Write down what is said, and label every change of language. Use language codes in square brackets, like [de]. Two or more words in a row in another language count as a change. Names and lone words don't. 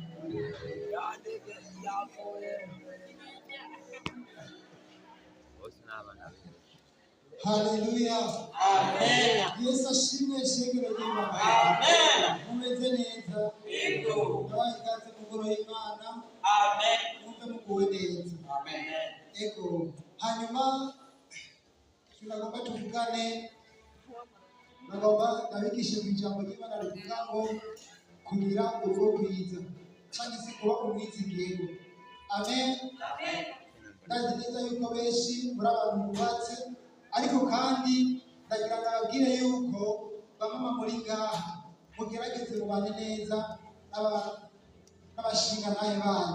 [rn] Haleluya. Amen. Yesu ashimwe shengero ry'Imana. Amen. Mumeze neza. Yego. Nabaye ikaze mu ngoro y'Imana. Amen. Mwumve muguwe neza. Amen. Ego. Hanyuma tunagomba tuvugane, nagomba nabigishe ku ijambo ry'Imana rivuga ngo kugira urugo rwiza kandi si kuba umwizigirwa. Amen. Amen. Ndazi neza yuko benshi muri abantu bubatse, ariko kandi ndagira ngo ababwire yuko bamama muri ngaha mugerageze mubane neza n'abashingantahe banyu.